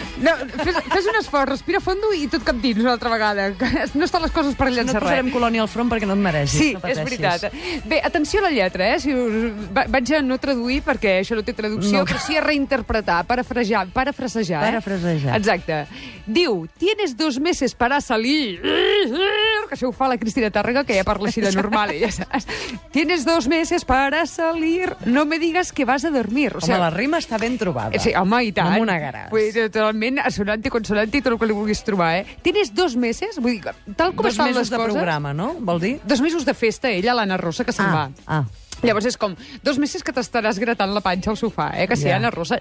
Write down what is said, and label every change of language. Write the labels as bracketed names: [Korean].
[Catalan] No, fes un esforç, respira fondo i tot cap dins una altra vegada. No estan les coses per llançar res. No et posarem colònia al front perquè no et mereixis. Sí, no és veritat. Bé, atenció a la lletra, Si vaig a no traduir perquè això no té traducció, però sí a reinterpretar, parafrasejar. Exacte. Diu, [Spanish] tienes 2 meses para salir... [Catalan] Que això ho fa la Cristina Tàrrega, que ja parla així de normal, ja saps. [Spanish] Tienes 2 meses para salir, no me digas que vas a dormir. [Catalan] Home, la rima està ben trobada. Sí, home, i tant. No m'onegaràs. Totalment assonant i consonant i tot el que li vulguis trobar, [Spanish] Tienes 2 meses, [Catalan] vull dir, tal com estan les coses... 2 mesos de programa, no? Vol dir? 2 mesos de festa, ella, l'Anna Rosa, que se'n va. Llavors és com 2 mesos que t'estaràs gratant la panxa al sofà, que sí, Anna Rosa?